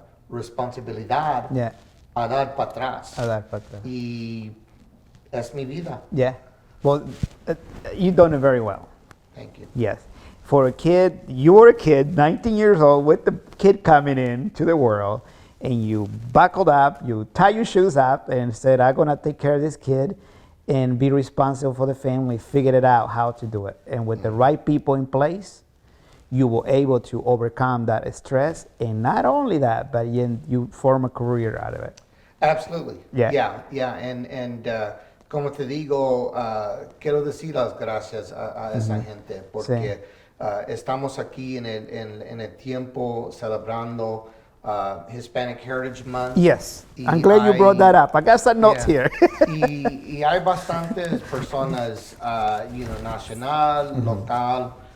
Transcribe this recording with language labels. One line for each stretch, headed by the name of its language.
Spanish: Responsabilidad a dar para atrás. A dar para atrás. Y es mi vida.
English: Yeah. Well, you've done it very well. Thank you. Yes. For a kid, you were a kid, 19 years old, with the kid coming into the world, and you buckled up, you tie your shoes up, and said, I'm going to take care of this kid and be responsible for the family, figured it out how to do it. And with the right people in place, you were able to overcome that stress. And not only that, but you form a career out of it. Absolutely. Yeah.
Spanish: And como te digo, quiero decir las gracias a esa gente porque estamos aquí en el tiempo celebrando Hispanic Heritage Month.
English: Yes, I'm glad you brought that up. I got some notes here.
Spanish: y hay bastantes personas, nacional, local.